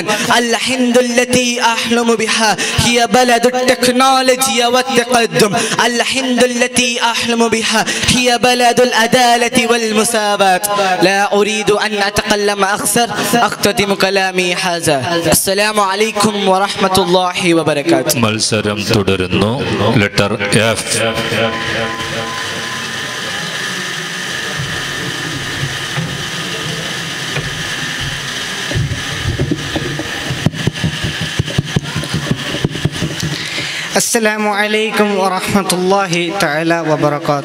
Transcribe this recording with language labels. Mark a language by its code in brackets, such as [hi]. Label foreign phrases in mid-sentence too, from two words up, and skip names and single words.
[ar] الهند التي أحلم بها هي بلد التكنولوجيا والتقدم. الهند التي أحلم بها هي بلد العدالة والمساواة. لا أريد أن أتكلم أكثر، أختتم كلامي هذا. السلام عليكم ورحمة الله وبركاته. [ml] മത്സരം തുടരുന്നു. [en] letter F. [ar] السلام عليكم ورحمة الله تعالى وبركاته.